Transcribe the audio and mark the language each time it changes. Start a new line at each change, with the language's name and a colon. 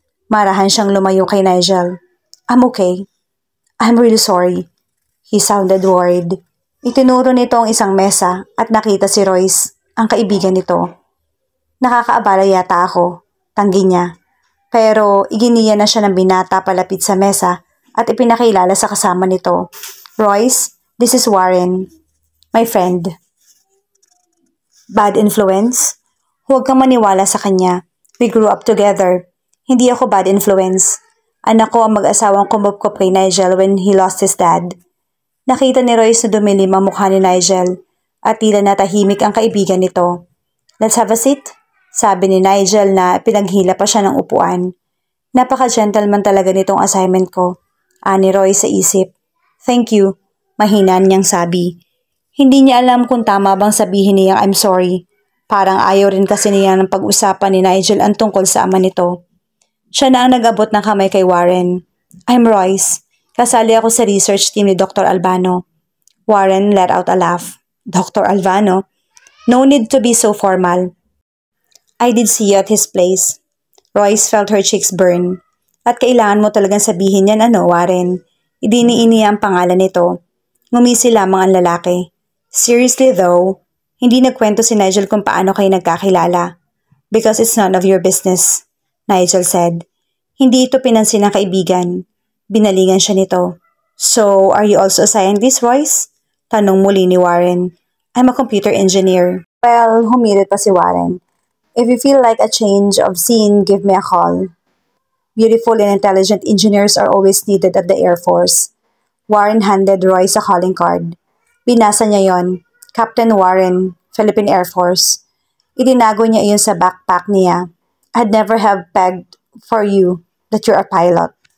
Filipino: Marahan siyang lumayo kay Nigel.
English: I'm okay. I'm really sorry. He sounded worried.
Filipino: Itinuro nito ang isang mesa at nakita si Royce, ang kaibigan nito. Nakakaabala yata ako, tanggi niya. Pero iginiya na siya ng binata palapit sa mesa at ipinakilala sa kasama nito.
English: Royce, this is Warren, my friend. Bad influence?
Filipino: Huwag kang maniwala sa kanya.
English: We grew up together.
Filipino: Hindi ako bad influence. Anak ko ang mag-asawang kumupkop kay Nigel
English: when he lost his dad.
Filipino: Nakita ni Royce na dumilim ang mukha ni Nigel at tila natahimik ang kaibigan nito.
English: Let's have a seat,
Filipino: sabi ni Nigel na pinaghila pa siya ng upuan. Napaka-gentleman talaga nitong assignment ko, ani Royce sa isip.
English: Thank you,
Filipino: mahina niyang sabi. Hindi niya alam kung tama bang sabihin niyang
English: I'm sorry.
Filipino: Parang ayaw rin kasi niya ng pag-usapan ni Nigel ang tungkol sa ama nito. Siya na ang nag-abot ng kamay kay Warren.
English: I'm Royce.
Filipino: Kasali ako sa research team ni Dr. Albano.
English: Warren let out a laugh. Dr. Albano? No need to be so formal. I did see you at his place. Royce felt her cheeks burn.
Filipino: At kailangan mo talagang sabihin yan Warren. Idiniini ang pangalan nito. Ngumisi lamang ang lalaki.
English: Seriously though,
Filipino: hindi nagkwento si Nigel kung paano kayo nagkakilala.
English: Because it's none of your business. Nigel said.
Filipino: Hindi ito pinansin ng kaibigan. Binalingan siya nito.
English: So, are you also a scientist, Royce?
Filipino: Tanong muli ni Warren.
English: I'm a computer engineer. Well,
Filipino: humirit pa si Warren.
English: If you feel like a change of scene, give me a call. Beautiful and intelligent engineers are always needed at the Air Force. Warren handed Royce a calling card.
Filipino: Binasa niya yon.
English: Captain Warren, Philippine Air Force.
Filipino: Itinago niya iyon sa backpack niya.
English: I'd never have pegged for you that you're a pilot.